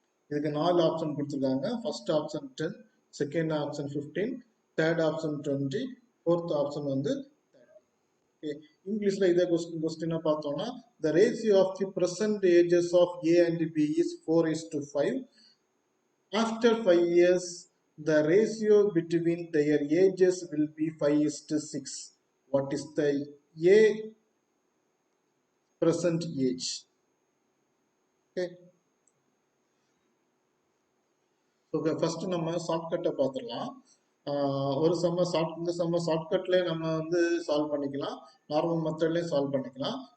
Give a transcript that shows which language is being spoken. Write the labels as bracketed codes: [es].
[ta] இதுக்கு 4 ஆப்ஷன் கொடுத்துருக்காங்க. First option 10, second option 15, third option 20, fourth option வந்து இங்கிலீஷ்ல இதே கொஸ்டினா பார்த்தோம்னா, [en] the ratio of the present ages of A and B is 4:5. After 5 years, the ratio between their ages will be 5:6. What is the A present age? Okay. [ta] Okay, first நம்ம ஷார்ட்கட்டை பார்த்துடலாம். ஒரு இந்த ஷார்ட்கட்லேயே நம்ம வந்து சால்வ் பண்ணிக்கலாம், நார்மல் மெத்தட்லேயும் சால்வ் பண்ணிக்கலாம்.